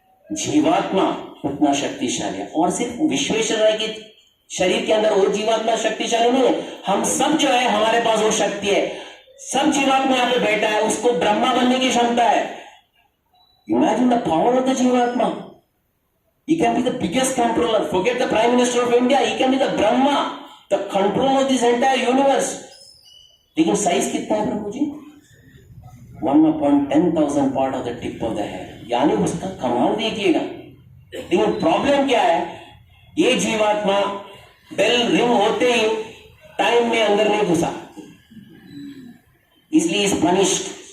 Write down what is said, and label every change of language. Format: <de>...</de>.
<hi>जीवात्मा उतना शक्तिशाली है, और सिर्फ विश्वेश्वर राय के शरीर के अंदर वो जीवात्मा शक्तिशाली नहीं है, हम सब जो है हमारे पास वो शक्ति है। सब जीवात्मा यहाँ पे बैठा है, उसको ब्रह्मा बनने की क्षमता है।</hi> <en>Imagine the power of the jivatma. He can be the biggest controller. Forget the Prime Minister of India. He can be the Brahma, the controller of this entire universe.</en> <hi>लेकिन साइज कितना है प्रभु जी? 1/10,000</hi> <en>part of the tip of the hair,</en> <hi>यानी उसका कमाल देखिएगा। लेकिन problem क्या है, ये जीवात्मा बेल रिंग होते ही टाइम में अंदर नहीं घुसा, इसलिए</hi> <en>Is punished.</en>